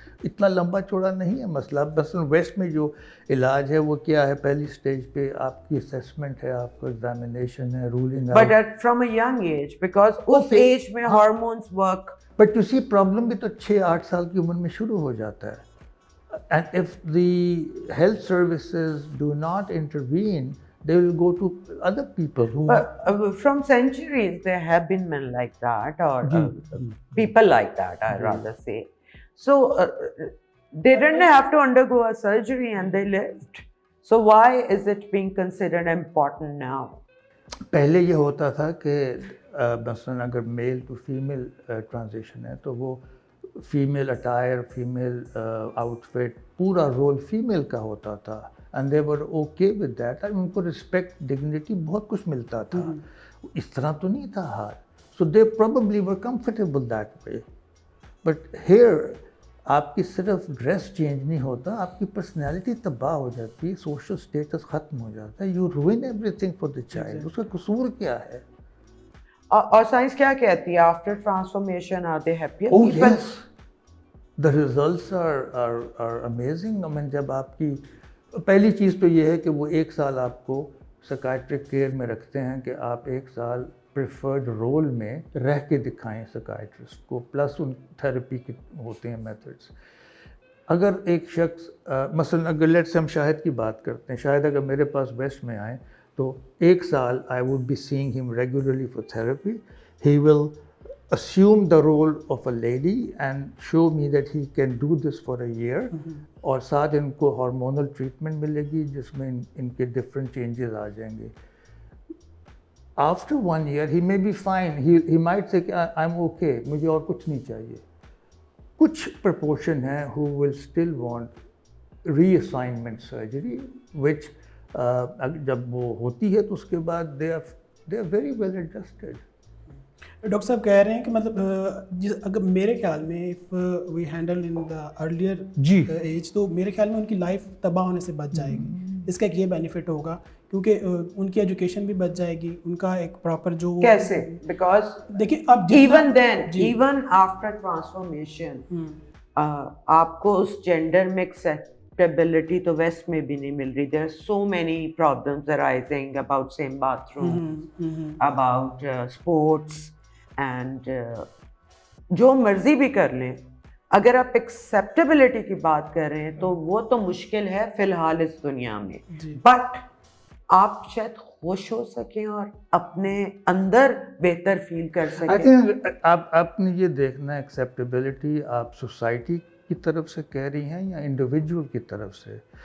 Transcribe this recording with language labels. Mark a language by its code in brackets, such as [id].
[ur] اتنا لمبا چوڑا نہیں ہے مسئلہ. بس ویسٹ میں جو علاج ہے وہ کیا ہے، پہلی سٹیج پہ آپ کی اسیسمنٹ ہے، آپ کو ایگزامینیشن ہے، rolling. [en] But from a young age, because اس age میں hormones work. But you see [ur] problem بھی تو 6-8 سال کی عمر میں شروع ہو جاتا ہے. [en] And of the health services do not intervene, they will go to other people who from centuries there have been men like that, or people like that, I rather say. So they didn't have to undergo a surgery and they lived. So why is it being considered important now? [ur] پہلے یہ ہوتا تھا کہ مثلاً اگر میل to female transition ہے تو وہ female attire, female out fit, پورا رول فیمیل کا ہوتا تھا. [en] And they were okay with that. [ur] ان کو رسپیکٹ، ڈگنیٹی، بہت کچھ ملتا تھا. اس طرح تو نہیں تھا حال. [en] So they probably were comfortable that way. But here [ur] آپ کی صرف ڈریس چینج نہیں ہوتا، آپ کی پرسنالٹی تباہ ہو جاتی ہے، سوشل اسٹیٹس ختم ہو جاتا ہے. [en] You ruin everything for the child. [ur] اس کا قصور کیا ہے؟ اور سائنس کیا کہتی ہے؟ [en] After transformation are they happier? Oh yes, the results are amazing. [ur] I mean, جب آپ کی پہلی چیز تو یہ ہے کہ وہ 1 سال آپ کو سکائٹرک کیئر میں رکھتے ہیں کہ آپ 1 سال پریفرڈ رول میں رہ کے دکھائیں سکائٹرسٹ کو، پلس ان تھراپی کے ہوتے ہیں میتھڈس. اگر ایک شخص مثلاً اگر لیٹس ہم شاہد کی بات کرتے ہیں، شاید اگر میرے پاس ویسٹ میں آئیں تو 1 سال [en] I would be seeing ہم regularly for therapy. He will assume the role of a lady and show me that he can do this for a year. [ur] اور ساتھ ان کو ہارمونل ٹریٹمنٹ ملے گی جس میں ان کے ڈفرینٹ چینجز آ جائیں گے. [en] After 1 year he may be fine. He might say I'm okay, [ur] مجھے اور کچھ نہیں چاہیے. کچھ پرپورشن ہیں [en] who will still want reassignment surgery which [ur] جب وہ ہوتی ہے تو اس کے بعد [en] they are very well adjusted. [ur] Doctor صاحب کہہ رہے ہیں کہ مطلب اگر میرے خیال میں [en] if we handle in the earlier age [ur] تو میرے خیال میں ان کی لائف تباہ ہونے سے بچ جائے گی. اس کا ایک یہ بینیفٹ ہوگا کیونکہ ان کی ایجوکیشن بھی بچ جائے گی. ان کا ایک پراپر جو کیسے، بیکاز دیکھیں اب [en] even then even after transformation آپ کو اس جینڈر مکس [ur] acceptability تو ویسٹ میں بھی نہیں مل رہی. [en] There are so many problems arising about same bathroom, about sports and [ur] جو مرضی بھی کر لیں. اگر آپ ایکسیپٹیبلٹی کی بات کر رہے ہیں تو وہ تو مشکل ہے فی الحال اس دنیا میں, بٹ آپ شاید خوش ہو سکیں اور اپنے اندر بہتر فیل کر سکیں. آپ نے یہ دیکھنا ہے ایکسیپٹیبلٹی آپ سوسائٹی کی طرف سے کہہ رہی ہیں یا انڈیویجول کی طرف سے.